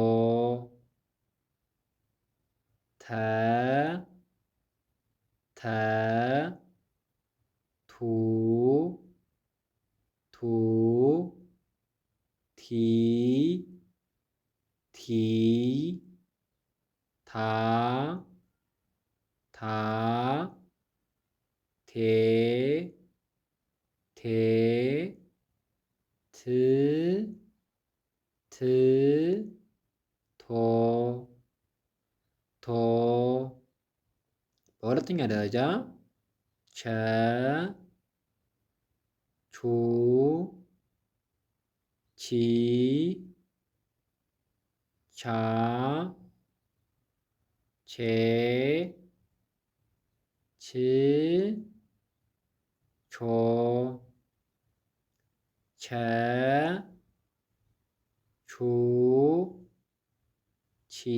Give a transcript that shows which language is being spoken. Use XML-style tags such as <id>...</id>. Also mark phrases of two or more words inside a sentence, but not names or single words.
<am>ተ ተ ቱ ቱ ቲ ቲ ታ ታ ቴ ቴ ት ት ቶ ቶ በሁለተኛ ደረጃ ቸ ቹ ቺ ቻ ቼ ች ቾ ቸ ቹ ቺ</am>